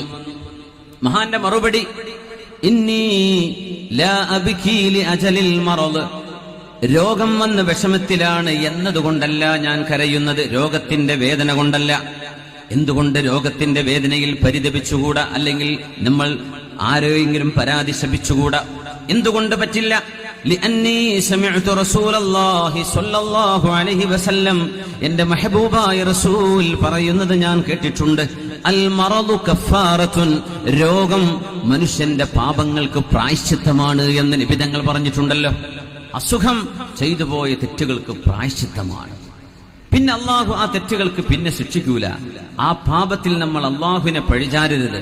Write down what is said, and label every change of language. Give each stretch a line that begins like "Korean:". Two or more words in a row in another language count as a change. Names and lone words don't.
Malayalam: മഹാന്റെ മറുപടി
Arabic: إني لا أبكي لأجل المرض,
Malayalam: രോഗം വന്ന വിഷമത്തിലാണ് എന്നതുകൊണ്ടല്ല ഞാൻ കരയുന്നത്, രോഗത്തിന്റെ വേദന കൊണ്ടല്ല. എന്തുകൊണ്ട് രോഗത്തിന്റെ വേദനയിൽ പരിതപിച്ചുകൂടാ, അല്ലെങ്കിൽ നമ്മൾ ആരെയെങ്കിലും പരാതി ശപിച്ചുകൂടാ? എന്തുകൊണ്ട് പറ്റില്ല?
Arabic: لأني سمعت رسول الله صلى الله عليه وسلم,
Malayalam: എന്റെ മെഹബൂബായ റസൂൽ പറയുന്നത് ഞാൻ കേട്ടിട്ടുണ്ട്.
Arabic: المرض كفارة,
Malayalam: രോഗം മനുഷ്യന്റെ പാപങ്ങൾക്ക് പ്രായശ്ചിത്തമാണ് എന്ന് നബി തങ്ങൾ പറഞ്ഞിട്ടുണ്ടല്ലോ. അസുഖം ചെയ്തു പോയ തെറ്റുകൾക്ക് പ്രായശ്ചിത്തമാണ്. പിന്നെ അള്ളാഹു ആ തെറ്റുകൾക്ക് പിന്നെ ശിക്ഷിക്കൂല. ആ പാപത്തിൽ നമ്മൾ അള്ളാഹുവിനെ പഴിചാരരുത്.